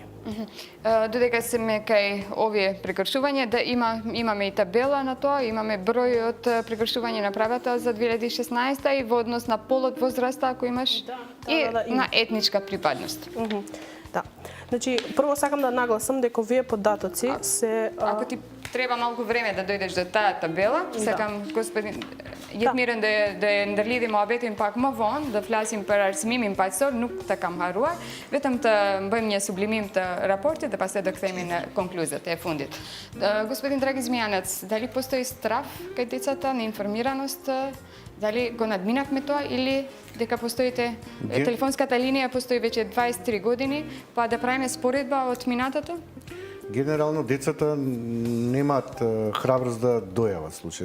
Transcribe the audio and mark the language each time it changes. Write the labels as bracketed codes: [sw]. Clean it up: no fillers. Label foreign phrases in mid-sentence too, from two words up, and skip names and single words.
[mk] Додека сме кај овие прекршувања, да имаме и табела на тоа, имаме број од прекршувања направата за 2016 и во однос на полот, возраста ако имаш и на етничка припадност. Да. Значи, прво сакам да нагласам дека овие податоци се... Ако ти треба малку време да дојдеш до таа табела, сакам господин Јетмирен да ја [sq] ndërlidhim mohabetin pak më vonë, da flasim për arsimimin paqësor, nuk ta kam harruar, vetëm të bëjmë një sublimim të raportit dhe pastaj do kthehemi në konkluzet e fundit. [mk] Господин Драги Змијанец, дали постои страф кај децата, неинформираност? Дали го надминавме тоа или дека постоите телефонската линија постои веќе 23 години, па да правиме споредба од минатото? Генерално децата немаат храброст да дојават случај.